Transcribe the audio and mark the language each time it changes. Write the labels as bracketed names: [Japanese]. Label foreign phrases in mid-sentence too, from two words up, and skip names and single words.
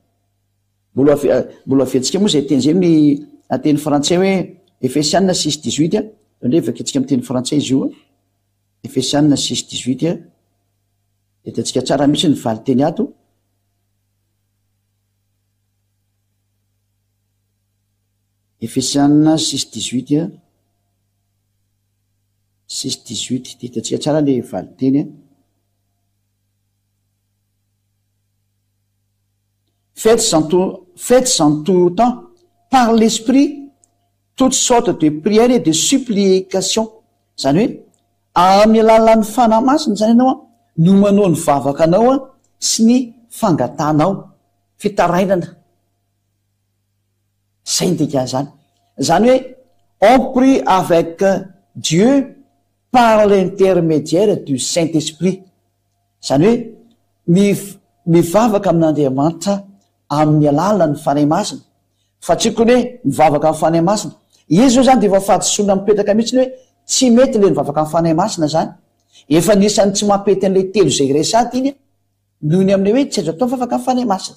[Malagasy] mbola afiantsika moa zay teny zay ny teny frantsay hoe Efesianina 6:18 ndre vakitsika amin'ny teny frantsay izy io Efesianina 6:18 de tatsika tsara mihitsy ny valy teny ato [French] Efesiana 6:18 6:18 [Malagasy] ditatsika tsara le valiteny [French] faites en tout temps par l'esprit toute sorte de prière et de supplication. [Malagasy] Zany hoe amin'ny alalan'ny fanahy masina zany ianao no manao ny vavaka anao sy ny fangatanao fitarainana. Zay ndika zany. Zany hoe [French] on prie avec Dieu par l'intermédiaire du Saint-Esprit. [Malagasy] Zany hoe mivavaka amin'Andriamanitra amin'ny alalan'ny fanahy masina. Fa tsy kony hoe mivavaka amin'ny fanahy masina. Izy zao zany de efa fahadisoana mipetaka mihitsy hoe tsy mety le mivavaka amin'ny fanahy masina zany. Efa nisany tsy mampety an'le telo zay resady iny noho ny amin'le hoe tsy azo atao mivavaka amin'ny fanahy masina.